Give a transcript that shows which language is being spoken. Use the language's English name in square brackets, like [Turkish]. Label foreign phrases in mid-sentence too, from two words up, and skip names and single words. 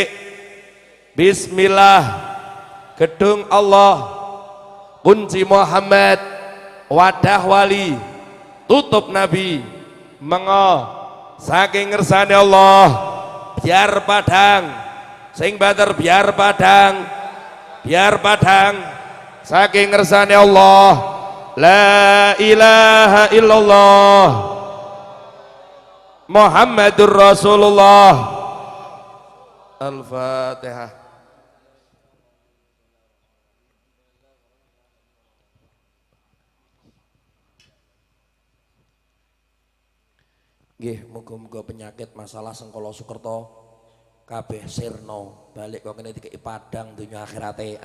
[Javanese] Bismillah gedung Allah kunci Muhammad wadah wali tutup Nabi mengo saking ngersane Allah biar padang sing banter biar padang saking ngersane Allah. [Arabic] لا إله إلا الله محمد رسول الله. Al-Fatihah. [Javanese] Nggih, muga-muga penyakit masalah sengkala Sukerto kabeh sirna balik kok kene dikeki padang dunya akhirate.